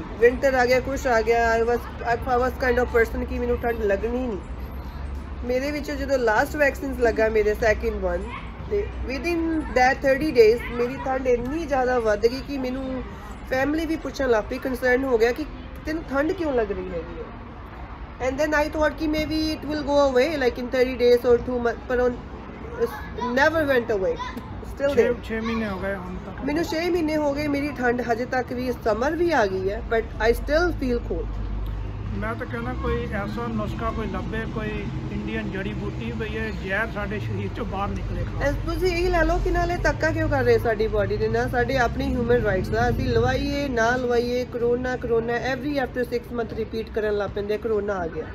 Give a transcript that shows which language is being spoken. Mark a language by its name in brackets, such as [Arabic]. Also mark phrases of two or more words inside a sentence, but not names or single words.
[Punjabi] ਵਿੰਟਰ ਆ ਗਿਆ, ਕੁਛ ਆ ਗਿਆ, [English] I was kind of person [Punjabi] ਕਿ ਮੈਨੂੰ ਠੰਡ ਲੱਗਣੀ ਨਹੀਂ। ਮੇਰੇ ਵਿੱਚ ਜਦੋਂ [English] last vaccines [Punjabi] ਲੱਗਾ ਮੇਰੇ [English] second one, [Punjabi] ਤੇ [English] within that 30 days [Punjabi] ਮੇਰੀ ਠੰਡ ਇੰਨੀ ਜ਼ਿਆਦਾ ਵੱਧ ਗਈ ਕਿ ਮੈਨੂੰ ਫੈਮਿਲੀ ਵੀ ਪੁੱਛਣ ਲੱਗ ਪਈ, ਕੰਸਰਨ ਹੋ ਗਿਆ ਕਿ ਤੈਨੂੰ ਠੰਡ ਕਿਉਂ ਲੱਗ ਰਹੀ ਹੈਗੀ ਹੈ। [English] And then I thought कि maybe it will go away like in 30 days or 2 months, but it never went away. Still there. [Punjabi] 6 ਮਹੀਨੇ ਹੋ ਗਏ ਹੁਣ ਤੱਕ ਮੈਨੂੰ 6 ਮਹੀਨੇ ਹੋ ਗਏ, ਮੇਰੀ ਠੰਡ ਹਜੇ ਤੱਕ ਵੀ ਸਮਰ ਵੀ ਆ ਗਈ ਹੈ, [English] but I still feel cold. [Punjabi] ਮੈਂ ਤਾਂ ਕਹਿੰਦਾ ਕੋਈ ਐਸਾ ਨੁਸਖਾ ਕੋਈ ਲੱਭੇ, ਕੋਈ ਇੰਡੀਅਨ ਜੜੀ ਬੂਟੀ ਵੀ ਇਹ ਜ਼ਹਿਰ ਸਾਡੇ ਸਰੀਰ ਚੋਂ ਬਾਹਰ ਨਿਕਲੇ। ਤੁਸੀਂ ਇਹ ਲੈ ਲਓ ਕਿ ਨਾਲੇ ਧੱਕਾ ਕਿਉਂ ਕਰ ਰਹੇ ਸਾਡੀ ਬਾਡੀ ਦੇ ਨਾਲ, ਸਾਡੇ ਆਪਣੀ [English] human rights [Punjabi] ਦਾ। ਅਸੀਂ ਲਵਾਈਏ ਨਾ ਲਵਾਈਏ, ਕਰੋਨਾ [English] every after 6 month repeat [Punjabi] ਕਰਨ ਲੱਗ ਪੈਂਦੇ, ਕਰੋਨਾ ਆ ਗਿਆ।